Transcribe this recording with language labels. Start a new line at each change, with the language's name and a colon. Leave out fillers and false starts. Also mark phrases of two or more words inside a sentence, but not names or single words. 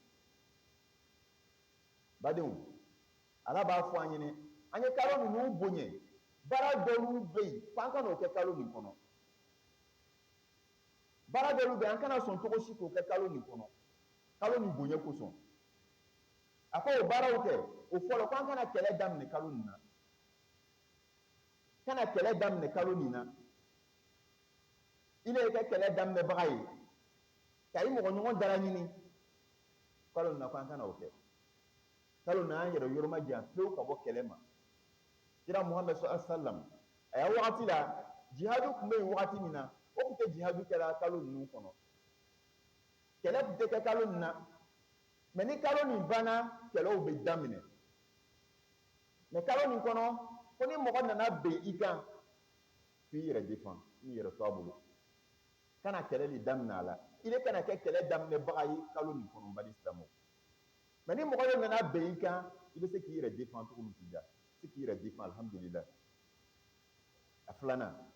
Bambara: badenw ala b'a fɔ an ɲɛnɛ an ye kalo ninnu bonya baara dɔw bɛ yen f'an ka n'o kɛ kalo nin kɔnɔ baara dɔw bɛ yen an kana sɔn cogo si k'o kɛ kalo nin kɔnɔ kalo nin bonya kosɔn a ko o baaraw kɛ o fɔlɔ ko an kana kɛlɛ daminɛ kalo nin na kana kɛlɛ daminɛ kalo nin na i le kɛ kɛlɛ daminɛbaga ye ka i mɔgɔ ɲɔgɔn dara ɲini kalo nin na ko an kana o kɛ kalo nin an yɛrɛ yɔrɔ ma jan pewu ka bɔ kɛlɛ ma kira Muhammad
Arabic: صلى الله عليه وسلم
Bambara: a y'a wagati la jihadu tun bɛ yen wagati min na o tun tɛ jihadu kɛra kalo ninnu kɔnɔ kɛlɛ tun tɛ kɛ kalo nin na mɛ ni kalo nin banna kɛlɛw bɛ daminɛ mɛ kalo nin kɔnɔ ko ni mɔgɔ nana ben i kan f'i yɛrɛ défend i yɛrɛ to a bolo kana kɛlɛ de daminɛ a la i de kana kɛ kɛlɛ daminɛbaga ye kalo nin kɔnɔ bari silamɛw mɛ ni mɔgɔ dɔ nana ben i kan i bɛ se k'i yɛrɛ défend cogo min t'i da se k'i yɛrɛ défend alhamdulillah a filanan